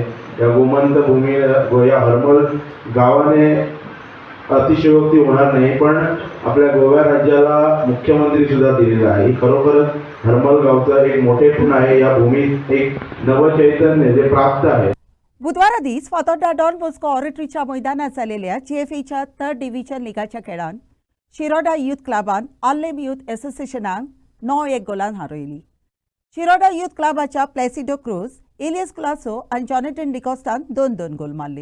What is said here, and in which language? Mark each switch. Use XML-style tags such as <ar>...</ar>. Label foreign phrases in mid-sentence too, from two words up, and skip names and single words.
<mr>या गोमंत भूमीला या हरमल गावाने अतिशयोक्ती होणार नाही पण आपल्या गोवा राज्याला मुख्यमंत्री सुद्धा दिलेला आहे. खरोखरच हरमल गावचा एक मोठेपण आहे. या भूमीत एक नवचैतन्य जे प्राप्त आहे.</mr> <kok>बुधवारा दीस फातोड्डा डॉन बॉस्को ऑरिटरीच्या मैदानात जालेल्या GFAच्या 3rd डिव्हिजन लिगाच्या खेळान शिरोडा युथ क्लबान आल्लेम युथ एसोसिएशनाक 9-1 गोलान हारयली. शिरोडा युथ क्लबाच्या प्लेसिडो क्रूज, एलियस क्लासो आनी जॉनेटन डिकॉस्टान 2-2 गोल मारले.</kok>